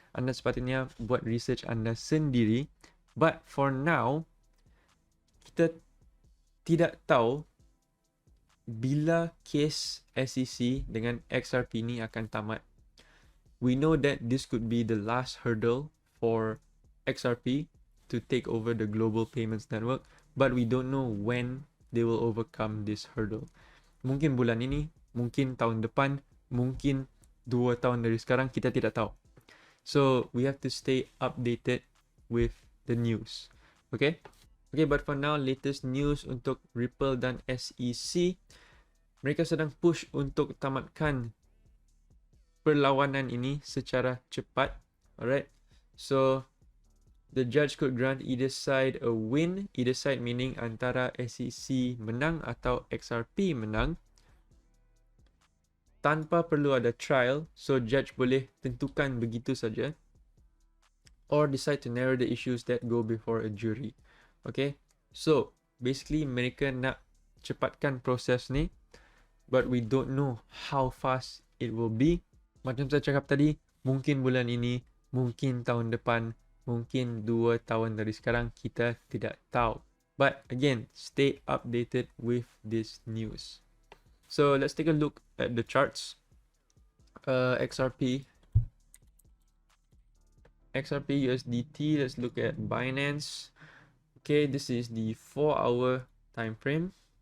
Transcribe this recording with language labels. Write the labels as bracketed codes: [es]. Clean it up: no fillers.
[ms] Anda sepatutnya buat research anda sendiri. [en] But for now, [ms] kita tidak tahu bila kes SEC dengan XRP ni akan tamat. [en] We know that this could be the last hurdle for XRP to take over the global payments network, but we don't know when they will overcome this hurdle. [ms] Mungkin bulan ini, mungkin tahun depan, mungkin 2 tahun dari sekarang, kita tidak tahu. [en] So, we have to stay updated with the news. Okay? Okay, but for now, latest news [ms] untuk Ripple dan SEC. Mereka sedang push untuk tamatkan perlawanan ini secara cepat. Alright? [en] So, the judge could grant either side a win. Either side meaning [ms] antara SEC menang atau XRP menang, tanpa perlu ada trial. [en] So judge [ms] boleh tentukan begitu saja, [en] or decide to narrow the issues that go before a jury. Okay, so basically [ms] mereka nak cepatkan proses ni, [en] but we don't know how fast it will be. [ms] Macam saya cakap tadi, mungkin bulan ini, mungkin tahun depan, mungkin 2 tahun dari sekarang, kita tidak tahu. [en] But again, stay updated with this news. So let's take a look at the charts. XRP USDT. Let's look at Binance. Okay, this is the 4-hour time frame.